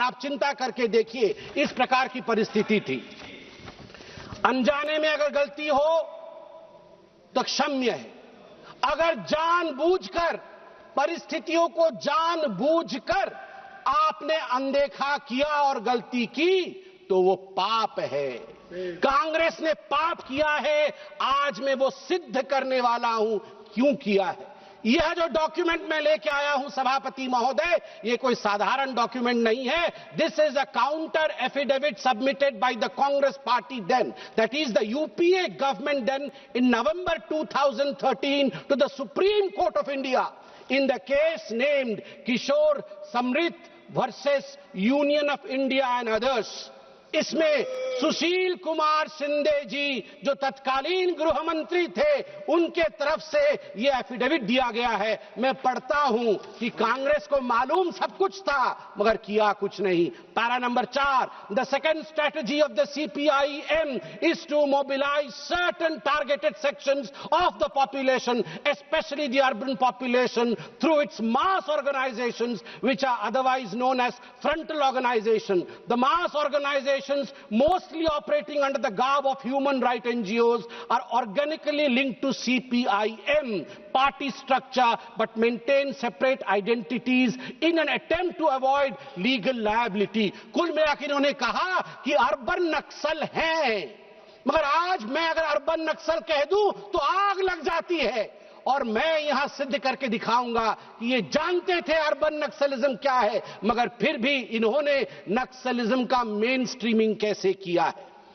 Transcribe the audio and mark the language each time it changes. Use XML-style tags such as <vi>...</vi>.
<hi>आप चिंता करके देखिए, इस प्रकार की परिस्थिति थी। अनजाने में अगर गलती हो तो क्षम्य है, अगर जानबूझकर, परिस्थितियों को जानबूझकर आपने अनदेखा किया और गलती की तो वो पाप है। कांग्रेस ने पाप किया है, आज मैं वो सिद्ध करने वाला हूं। क्यों किया है? यह जो डॉक्यूमेंट मैं लेके आया हूं सभापति महोदय, ये कोई साधारण डॉक्यूमेंट नहीं है.</hi> <en>This is a counter affidavit submitted by the Congress party then, that is the UPA government then, in November 2013 to the Supreme Court of India in the case named Kishore Samrit versus Union of India and others.</en> <hi>इसमें सुशील कुमार शिंदे जी जो तत्कालीन गृह मंत्री थे, उनके तरफ से यह एफिडेविट दिया गया है. मैं पढ़ता हूं कि कांग्रेस को मालूम सब कुछ था मगर किया कुछ नहीं.</hi> <en>Para number 4, the second strategy of the CPIM is to mobilise certain targeted sections of the population, specially the urban population, through its mass organisations which are otherwise known as frontal organisation. The mass organisation mostly operating under the garb of human rights NGOs are organically linked to CPIM party structure but maintain separate identities in an attempt to avoid legal liability.</en> <hi>कुल मिलाकर इन्होंने कहा कि urban नक्सल हैं, मगर आज मैं अगर अर्बन नक्सल कह दूं तो आग लग जाती है. और मैं यहां सिद्ध करके दिखाऊंगा कि ये जानते थे अर्बन नक्सलिज्म क्या है, मगर फिर भी इन्होंने नक्सलिज्म का मेन स्ट्रीमिंग कैसे किया है.</hi>